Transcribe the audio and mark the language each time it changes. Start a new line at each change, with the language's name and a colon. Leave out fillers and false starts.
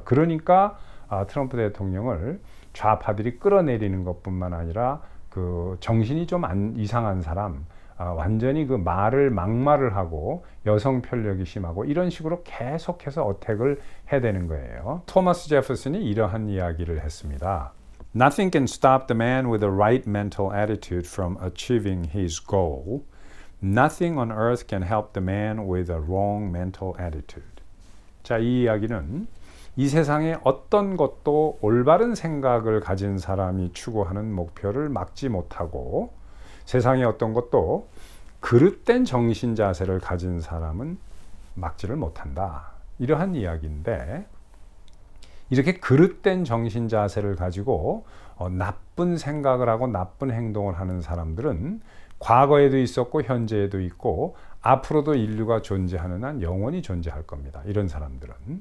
Korean: 그러니까 트럼프 대통령을 좌파들이 끌어내리는 것뿐만 아니라 그 정신이 좀 이상한 사람, 완전히 그 막말을 하고 여성 편력이 심하고 이런 식으로 계속해서 어택을 해대는 거예요. 토마스 제퍼슨이 이러한 이야기를 했습니다.
English: Nothing can stop the man with the right mental attitude from achieving his goal. Nothing on earth can help the man with a wrong mental attitude.
Korean: 자, 이 이야기는 이 세상에 어떤 것도 올바른 생각을 가진 사람이 추구하는 목표를 막지 못하고 세상에 어떤 것도 그릇된 정신 자세를 가진 사람은 막지를 못한다. 이러한 이야기인데 이렇게 그릇된 정신 자세를 가지고 나쁜 생각을 하고 나쁜 행동을 하는 사람들은 과거에도 있었고 현재에도 있고 앞으로도 인류가 존재하는 한 영원히 존재할 겁니다. 이런 사람들은.